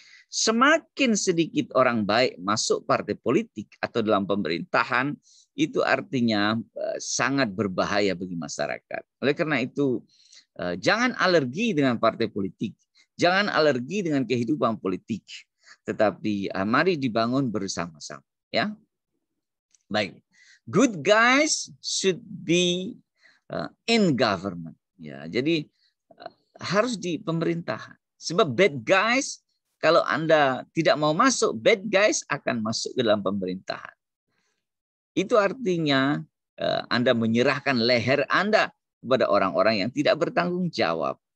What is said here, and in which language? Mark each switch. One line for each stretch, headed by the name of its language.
Indonesian: Semakin sedikit orang baik masuk partai politik atau dalam pemerintahan, itu artinya sangat berbahaya bagi masyarakat. Oleh karena itu, jangan alergi dengan partai politik, jangan alergi dengan kehidupan politik, tetapi mari dibangun bersama-sama. Ya, baik.
English: Good guys should be in government.
Indonesian: Ya, jadi harus di pemerintahan. Sebab
English: bad guys,
Indonesian: kalau Anda tidak mau masuk, bad guys akan masuk ke dalam pemerintahan. Itu artinya Anda menyerahkan leher Anda kepada orang-orang yang tidak bertanggung jawab.